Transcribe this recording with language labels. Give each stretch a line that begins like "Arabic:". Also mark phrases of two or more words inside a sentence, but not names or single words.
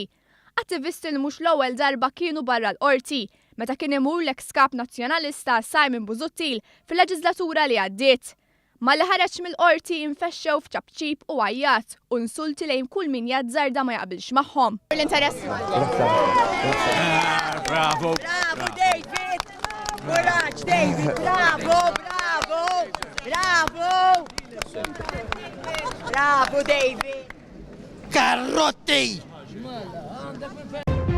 Maltese: Attivisti li mhux l-ewwel darba kienu barra l-qorti meta kien imur l-eks kap nazzjonalista Simon Busuttil fil-leġislatura li għaddiet. Ma li ħareġ mill-qorti infexxew f'ċabċib u għajjat u insulti lejn kull min jazzarda ma jaqbilx magħhom. L-interess. Bravo! Bravo David! Coraġġ David! Bravo! Bravo! Bravo! Bravo David! Karrotti!